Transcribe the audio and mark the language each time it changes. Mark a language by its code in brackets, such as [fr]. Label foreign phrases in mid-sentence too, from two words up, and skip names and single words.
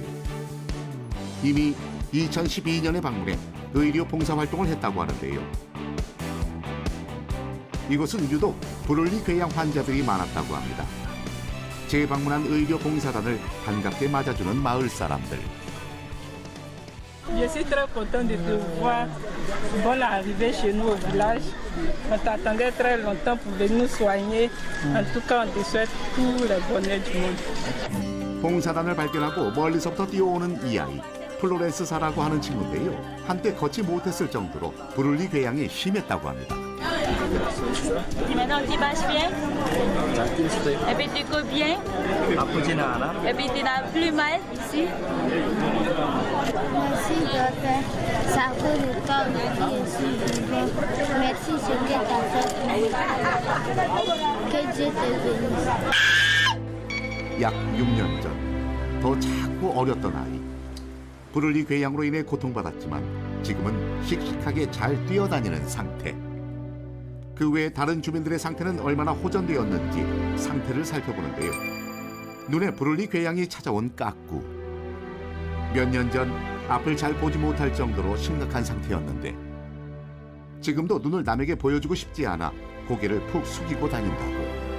[ko] 이미 2012년에 방문해 의료 봉사 활동을 했다고 하는데요. 이곳은 유독 브룰리 궤양 환자들이 많았다고 합니다. 재방문한 의료 봉사단을 반갑게 맞아주는 마을 사람들. [fr] Je suis très content de te voir. Bonne arrivée chez nous au village. On t'attendait très longtemps pour venir nous soigner. En tout cas, on te souhaite tout le bonheur du monde. [ko] 봉사단을 발견하고 멀리서부터 뛰어오는 이 아이. 플로렌스사라고 하는 친구인데요. 한때 걷지 못했을 정도로 브룰리 궤양이 심했다고 합니다. [fr] Maintenant tu marches bien, [ko] 잘 뛸 수도 있고 [fr] et puis tu cours bien, [ko] 아프지는 않아. [fr] et puis tu n'as plus mal ici. Merci, docteur. Ça fait le temps que je suis vivant. Merci ce que tu as fait pour moi. Que Dieu te bénisse. [ko] 약 6년 전, 더 작고 어렸던 아이. 브룰리 궤양으로 인해 고통받았지만 지금은 씩씩하게 잘 뛰어다니는 상태. 그 외 다른 주민들의 상태는 얼마나 호전되었는지 상태를 살펴보는데요. 눈에 브룰리 궤양이 찾아온 까꾸. 몇 년 전 앞을 잘 보지 못할 정도로 심각한 상태였는데 지금도 눈을 남에게 보여주고 싶지 않아 고개를 푹 숙이고 다닌다고.